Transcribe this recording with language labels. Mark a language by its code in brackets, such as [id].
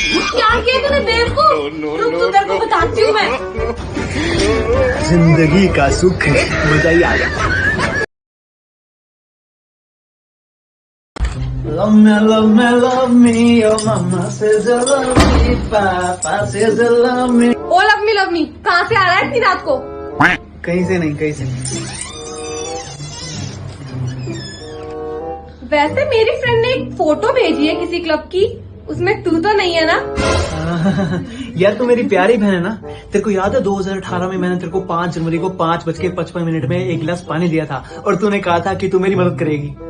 [hi] क्या किया तूने बेवकूफ? रुक तू तेरे को बताती हूँ मैं। जिंदगी का सुख मजा ही आ गया। [en] Love me, love me, love me, oh mama says I love me, papa says I love me। [hi] O love मी कहाँ से आ रहा है इतनी रात को? कहीं से नहीं, कहीं से नहीं। वैसे मेरी फ्रेंड ने एक फोटो भेजी है किसी क्लब की, उसमें तू तो नहीं है ना? यार तू मेरी प्यारी बहन है ना। तेरे को याद है 2018 में मैंने तेरे को 5 जनवरी को 5:55 में 1 गिलास पानी दिया था, और तूने कहा था कि तू मेरी मदद करेगी।